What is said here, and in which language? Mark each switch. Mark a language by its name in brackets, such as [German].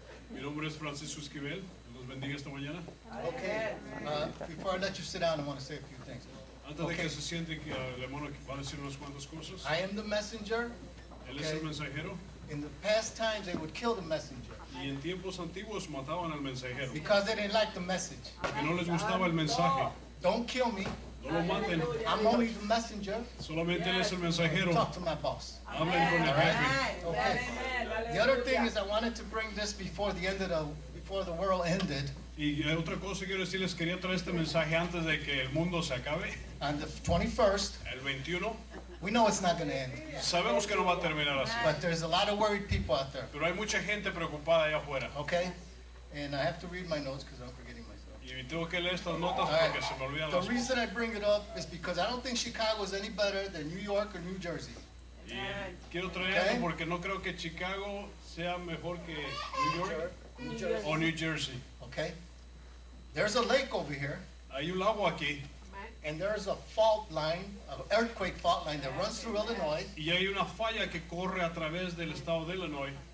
[Spanish] Mi nombre es Francisco Esquivel. Los bendiga esta mañana. [English] Okay. Before I let you sit down, I want to say a few things. [Spanish] Antes de que se siente que el hermano va a decir unas cuantas cosas. [English] I am the messenger. [Spanish] Él es el mensajero. [English] In the past times, they would kill the messenger. [Spanish] Y en tiempos antiguos mataban al mensajero. [English] Because they didn't like the message. [Spanish] Porque no les gustaba el mensaje. [English] Don't kill me. [Spanish] No lo maten. [English] I'm only the messenger. [Spanish] Solamente él es el mensajero. [English] Talk to my boss. [Spanish] Hablen con el jefe. [English] Okay. The other thing is I wanted to bring this before the world ended. [Spanish] Y otra cosa que quiero decirles, quería traer este mensaje antes de que el mundo se acabe. [English] On the 21st, [Spanish] El 21. [English] we know it's not going to end. [Spanish] Sabemos que no va a terminar así. [English] But there's a lot of worried people out there. [Spanish] Pero hay mucha gente preocupada allá afuera. [English] Okay? And I have to read my notes because I'm forgetting myself. [Spanish] Y tengo que leer estas notas porque se me olvidan las [English] The reason I bring it up is because I don't think Chicago is any better than New York or New Jersey. [Spanish] Y quiero traerlo porque no creo que Chicago sea mejor que New York o New Jersey. [English] Okay? There's a lake over here. [Spanish] Hay un lago aquí. [English] And there's a fault line, an earthquake fault line that runs through Illinois. [Spanish] Y hay una falla que corre a través del estado de Illinois.